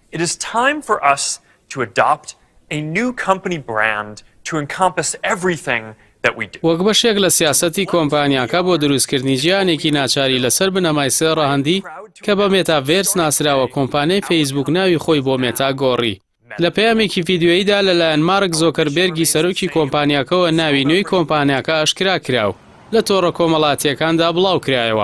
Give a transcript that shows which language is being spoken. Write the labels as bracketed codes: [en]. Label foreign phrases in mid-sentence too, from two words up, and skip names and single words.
[en] It is time for us to adopt a new company brand to encompass everything that we do. [ckb] وەک بەشێک لە سیاسەتی کۆمپانیاکە بۆ دروستکردنی ژیانێکی ناچاری لەسەر بنەمای سێ ڕەهەندی کە بە مێتاڤێرس ناسراوە کۆمپانیای فەیسبوک ناوی خۆی بۆ مێتا گۆڕی. لە پەیامێکی ڤیدیۆییدا لەلایەن مارک زۆکەربێرگی سەرۆکی کۆمپانیاکەوە ناوی نوێی کۆمپانیاکە ئاشکرا کراو لە تۆڕە کۆمەڵاتیەکاندا بڵاو کرایەوە.